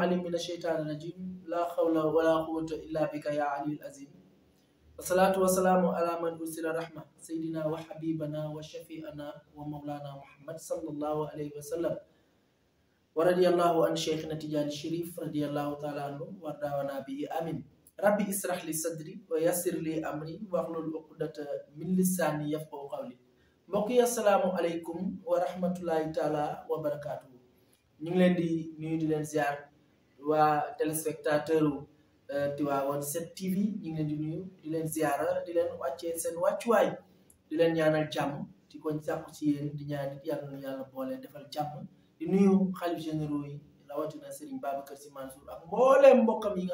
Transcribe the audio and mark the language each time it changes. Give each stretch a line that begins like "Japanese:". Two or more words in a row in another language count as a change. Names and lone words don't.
Arabic: من الشيطان الرجيم لا حول ولا قوة إلا بك يا علي العظيم والصلاة والسلام على من أرسل رحمة سيدنا وحبيبنا وشفيعنا ومولانا محمد صلى الله عليه وسلم ورضي الله عن شيخنا تجاني الشريف رضي الله تعالى عنه وردانا به آمين ربي اسرح لي صدري ويسر لي أمري واحلل عقدة من لساني يفقهوا قولي mbokki السلام عليكم ورحمة الله تعالى وبركاته
Wolof: ñu ngi leen di nuyu di leen ziar waa téléspectateur Tivaouane 7 TV ñu ngi leen di nuyu di leen ziara di leen wàccee seen wàccuwaay di leen ñaanal jàmm di ko sàkku ci yéen di ñaan yàlla na yàlla boole defal jàmm di nuyu xalif généraux yi rawatina Serigne Babacar Sy Mansour ak mbooleem mbokkam yi nga